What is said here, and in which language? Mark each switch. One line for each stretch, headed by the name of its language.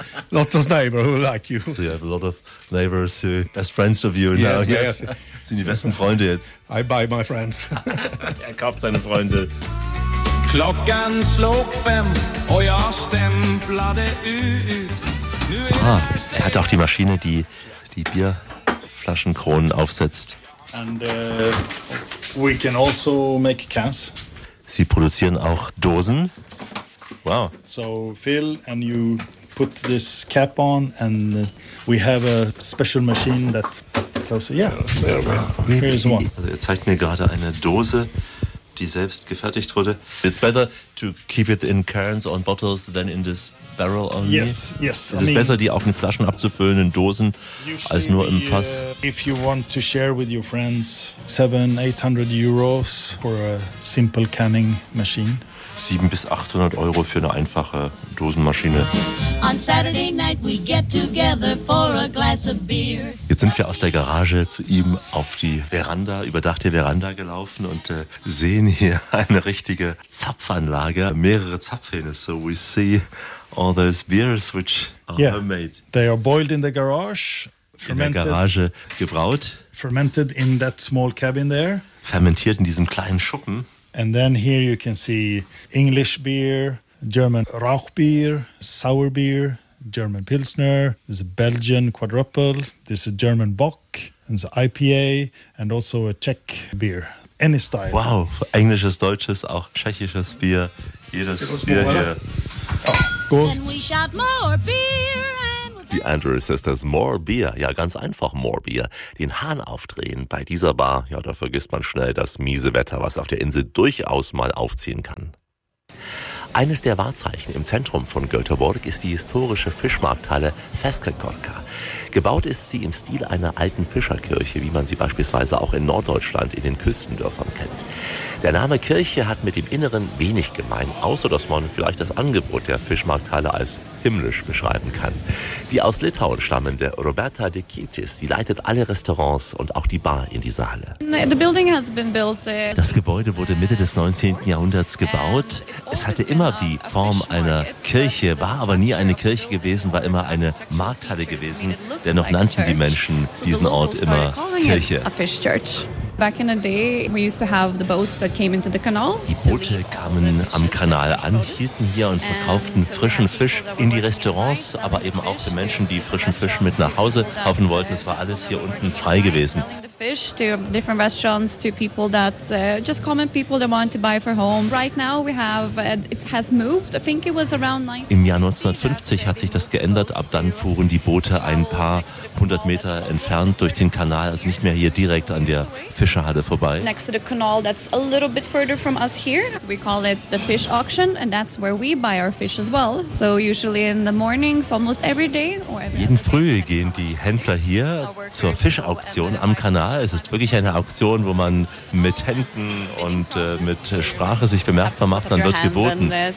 English: Lots of neighbors who like you. So you have a lot of neighbors who are best friends of you. Yes, now. Yes.
German: Sind die besten Freunde jetzt.
English: I buy my friends.
German: Er kauft seine Freunde. Glocken schlug fünf, euer Stempelade ü. Ah, er hat auch die Maschine, die die Bierflaschenkronen aufsetzt.
English: And we can also make cans.
German: Sie produzieren auch Dosen. Wow.
English: So Phil and you put this cap on and we have a special machine that closes. Yeah. There is one.
German: Also er zeigt mir gerade eine Dose, die selbst gefertigt wurde.
English: It's better to keep it in cans on bottles than in this barrel only. Yes, yes.
German: Es ist besser, die auch in Flaschen abzufüllen, in Dosen, als nur im Fass.
English: If you want to share with your friends 700-800 euros for a simple canning machine.
German: 700 bis 800 Euro für eine einfache Dosenmaschine.
English: On Saturday night we get together for a glass of beer.
German: Jetzt sind wir aus der Garage zu ihm auf die Veranda, überdachte Veranda gelaufen und sehen hier eine richtige Zapfanlage, mehrere Zapfhähne.
English: So we see all those beers which are homemade. They are boiled in the garage, fermented.
German: In der Garage gebraut.
English: Fermented in that small cabin there.
German: Fermentiert in diesem kleinen Schuppen.
English: And then here you can see English beer, German Rauchbier, sour beer, German Pilsner, there's a Belgian quadruple, there's a German Bock, there's an IPA and also a Czech beer, any style.
German: Wow, englisches, deutsches, auch tschechisches Bier, jedes Bier hier.
English: Oh, cool. Then we shot more beer.
German: Die Andrew Sisters,
English: more beer,
German: ja ganz einfach more beer, den Hahn aufdrehen bei dieser Bar, ja da vergisst man schnell das miese Wetter, was auf der Insel durchaus mal aufziehen kann. Eines der Wahrzeichen im Zentrum von Göteborg ist die historische Fischmarkthalle Fiskekorka. Gebaut ist sie im Stil einer alten Fischerkirche, wie man sie beispielsweise auch in Norddeutschland in den Küstendörfern kennt. Der Name Kirche hat mit dem Inneren wenig gemein, außer dass man vielleicht das Angebot der Fischmarkthalle als himmlisch beschreiben kann. Die aus Litauen stammende Roberta de Kintis, sie leitet alle Restaurants und auch die Bar in dieser Halle. Das Gebäude wurde Mitte des 19. Jahrhunderts gebaut. Es hatte immer die Form einer Kirche, war aber nie eine Kirche gewesen, war immer eine Markthalle gewesen. Dennoch nannten die Menschen diesen Ort immer Kirche.
English: Back in the day, we used to have the boats that came into the canal.
German: Die Boote kamen am Kanal an, hielten hier und verkauften frischen Fisch in die Restaurants, aber eben auch den Menschen, die frischen Fisch mit nach Hause kaufen wollten. Es war alles hier unten frei gewesen.
English: Fish to different restaurants to people that just common people that want to buy for home. Right now we have it has moved. I think it was around 19.
German: Im Jahr 1950 hat sich das geändert. Ab dann fuhren die Boote ein paar hundert Meter entfernt durch den Kanal, also nicht mehr hier direkt an der Fischerhalle vorbei.
English: Next to the canal, that's a little bit further from us here. So we call it the fish auction, and that's where we buy our fish as well. So usually in the mornings, almost every day.
German: Jeden Früh gehen die Händler hier zur Fischauktion am Kanal. Na, es ist wirklich eine Auktion, wo man mit Händen und mit Sprache sich bemerkbar macht, dann wird geboten.